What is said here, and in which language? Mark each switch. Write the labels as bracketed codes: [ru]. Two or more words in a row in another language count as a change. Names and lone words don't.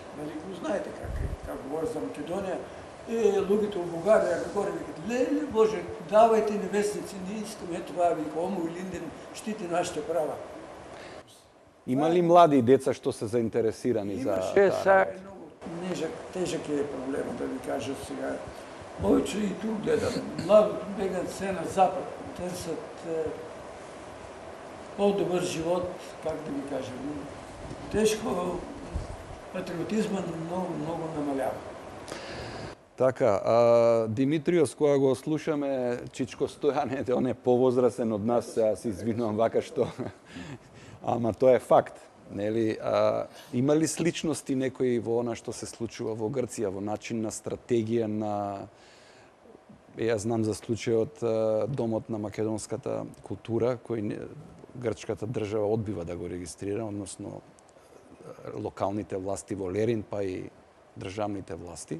[mk] Нали го знаете как говори за Македонија. Луѓето во Бугарија говори, викат, леле Боже, [bg] давајте ни вестници, не искаме това, [mk] вика, Омо и Линден штити нашите права. Има ли млади деца што се заинтересирани за Имаше, сега тежак е проблемот, да ви кажа сега. Повеќе и тук гледам. [bg] Младото бегат се на запад, търсят по-добър живот, как да ви кажа. Тежко патриотизма много намалява. [mk] Така, Димитриос, кога го слушаме, Чичко Стојане, он е повозрасен од нас, сега се извинувам вака што... Ама тоа е факт. Нели, има ли сличности некои во она што се случува во Грција, во начин на стратегија на... Јас знам за случајот Домот на македонската култура, кој грчката држава одбива да го регистрира, односно локалните власти во Лерин, па и државните власти.